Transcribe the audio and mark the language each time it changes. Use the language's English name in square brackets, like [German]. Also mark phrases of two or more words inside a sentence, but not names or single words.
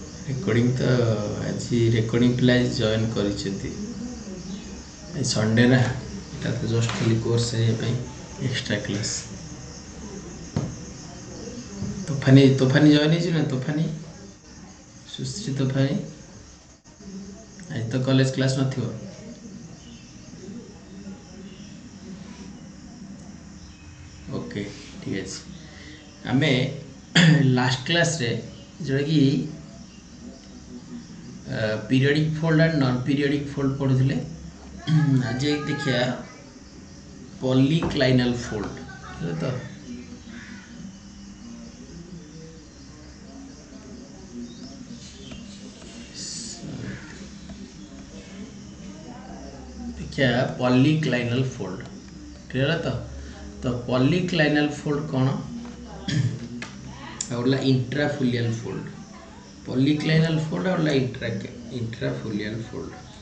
[Odia] ରେକର୍ଡିଂ ତ ଆଜି ରେକର୍ଡିଂ ପିଲା ଜଏନ୍ କରିଛନ୍ତି ସଣ୍ଡେ ନା ଏଟା ତ ଜଷ୍ଟ ଖାଲି କୋର୍ସ କରିବା ପାଇଁ [English] extra class. [Odia] ତୋଫାନି ଜଏନ୍ ହେଇଛି ନା? ତୋଫାନି ସୁଶ୍ରୀ ତୋଫାନି ଆଜି ତ [English] college class [Odia] ନଥିବ। [Hindi] ओके ठीक है। [Odia] ଆମେ [English] last class [Odia] ରେ ଯୋଉଟା କି [English] periodic fold and non periodic fold [Odia] ପଢ଼ିଲେ। [Hindi] आज देखिए [English] polyclinal fold [Hindi] है तो देखिए [English] polyclinal fold clear [Hindi] है तो [English] polyclinal fold [Hindi] कौन और [English] intrafolial fold polyclinal fold [Hindi] और [English] intrafolial fold.